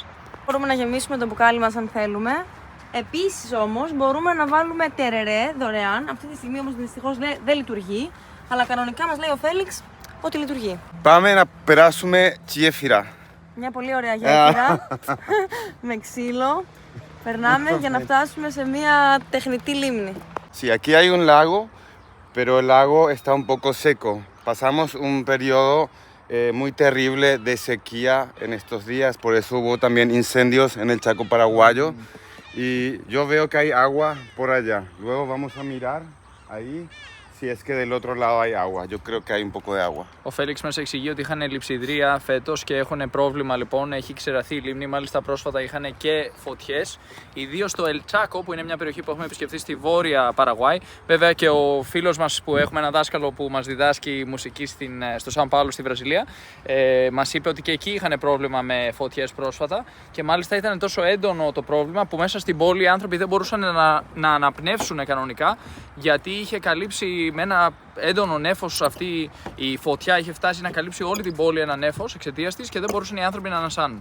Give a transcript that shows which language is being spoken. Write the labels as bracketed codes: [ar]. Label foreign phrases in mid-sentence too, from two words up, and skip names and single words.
[el] Μπορούμε να γεμίσουμε το μπουκάλι μας αν θέλουμε. Επίσης όμως μπορούμε να βάλουμε τερερέ δωρεάν. Αυτή τη στιγμή όμως δυστυχώς δεν λειτουργεί, αλλά κανονικά μας λέει ο Φέλιξ ότι λειτουργεί. Πάμε να περάσουμε γέφυρα. Μια πολύ ωραία γέφυρα με ξύλο. Περνάμε για να φτάσουμε σε μια τεχνητή λίμνη. [es] Sí, aquí hay un lago, pero el lago está un poco seco. Pasamos un periodo muy terrible de sequía en estos días, por eso hubo también incendios en el Chaco paraguayo. Y yo veo que hay agua por allá. Luego vamos a mirar ahí. Si es que del otro lado hay agua, yo creo que hay un poco de agua. [el] Ο Φέλιξ μας εξηγεί ότι είχαν λειψιδρία φέτος και έχουν πρόβλημα λοιπόν, έχει ξεραθεί η λίμνη. Μάλιστα πρόσφατα είχαν και φωτιές, ιδίως στο El Chaco, που είναι μια περιοχή που έχουμε επισκεφθεί στη βόρεια Παραγουάη. Βέβαια και ο φίλος μας που έχουμε ένα δάσκαλο που μας διδάσκει μουσική στο Σαν Πάολο στη Βραζιλία, μας είπε ότι και εκεί είχαν πρόβλημα με φωτιές πρόσφατα και μάλιστα ήταν τόσο έντονο το πρόβλημα που μέσα στην πόλη οι άνθρωποι δεν μπορούσαν να αναπνεύσουν κανονικά, γιατί είχε καλύψει με ένα έντονο νέφος αυτή η φωτιά, είχε φτάσει να καλύψει όλη την πόλη ένα νέφος εξαιτίας της και δεν μπορούσαν οι άνθρωποι να ανασάνουν.